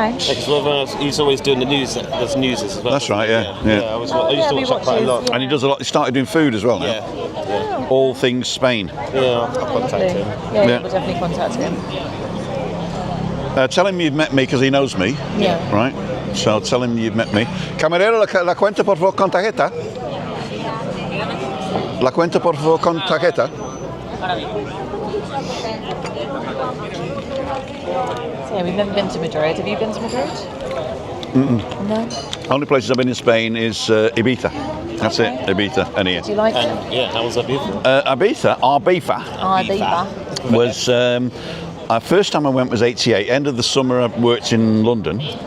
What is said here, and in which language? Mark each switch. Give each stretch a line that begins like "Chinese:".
English: He's always doing the news. There's news as well. That's right, yeah. I used to watch that quite a lot. And he does a lot. He started doing food as well now. Yeah. All things Spain. Yeah, I'll contact him. Yeah, we'll definitely contact him. Tell him you've met me because he knows me. Yeah. Right? So tell him you've met me.
Spanish: Camarero, la cuenta por favor con tarjeta. La cuenta por favor con tarjeta.
English: So yeah, we've never been to Madrid. Have you been to Madrid? No. Only places I've been in Spain is Ibiza. That's Okay. it, Ibiza and here. Do you like it? Yeah, how was that beautiful? Ibiza, Ibiza. was first time I went was '88. End of the summer I worked in London.